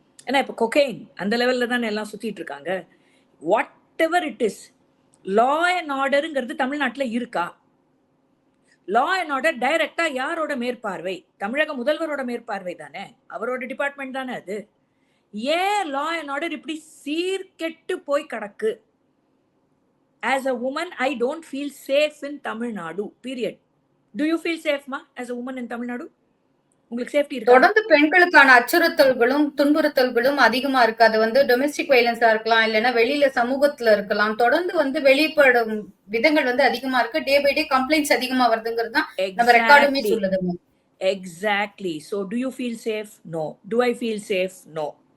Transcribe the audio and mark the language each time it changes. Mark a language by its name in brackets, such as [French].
[Tamil] ஏன்னா இப்போ கொக்கைன் அந்த லெவல்ல தானே எல்லாம் சுத்திட்டு இருக்காங்க. [English] whatever it is, [Tamil] law and ஆர்டருங்கிறது தமிழ்நாட்டில் இருக்கா? லா அண்ட் ஆர்டர் டைரக்டா யாரோட மேற்பார்வை? தமிழக முதல்வரோட மேற்பார்வை தானே, அவரோட டிபார்ட்மெண்ட் தானே அது. ஏன் லா அண்ட் ஆர்டர் இப்படி சீர்கெட்டு போய் கிடக்கு? [English] As a woman, I don't feel safe in Tamil Nadu, period. Do you feel safe, ma, as a woman in Tamil Nadu? [Tamil] உங்களுக்கு சேஃப்டி இருக்கா? தொடர்ந்து பெண்களுக்கான அச்சுறுத்தல்களும் துன்புறுத்தல்களும் அதிகமா இருக்கு. அது வந்து டொமெஸ்டிக் வயலன்ஸா இருக்கலாம், இல்லைன்னா வெளியில சமூகத்துல இருக்கலாம். தொடர்ந்து வந்து வெளிப்படும் விதங்கள் வந்து அதிகமா இருக்கு. டே பை டே கம்ப்ளைண்ட்ஸ் அதிகமா வருதுங்கிறது தான் நம்ம ரெக்கார்டுமே சொல்லுது. [English] Exactly. So do you feel safe? No. Do I feel safe? No.